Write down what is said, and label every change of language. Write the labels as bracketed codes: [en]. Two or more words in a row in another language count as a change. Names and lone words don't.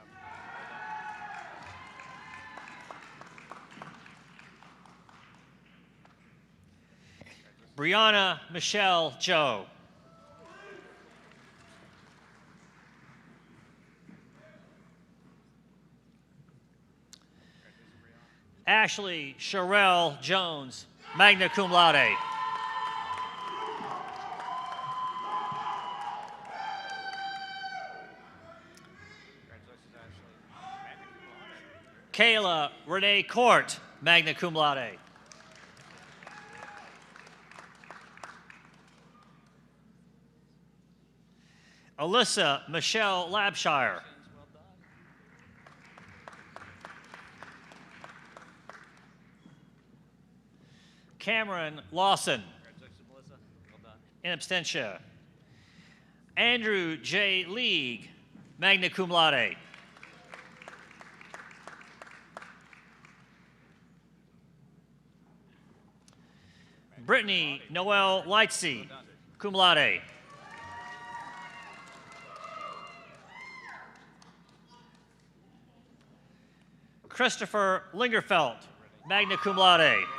[en] Brianna Michelle Joe. Ashley Sherelle Jones, [la] magna cum laude. [en] Kayla Renee Court, [la] magna cum laude. [en] Alyssa Michelle Labshire. Cameron Lawson. [la] In absentia. [en] Andrew J. League, [la] magna cum laude. [en] Brittany Noel Lightsey, [la] cum laude. [en] Christopher Lingerfeld, [la] magna cum laude.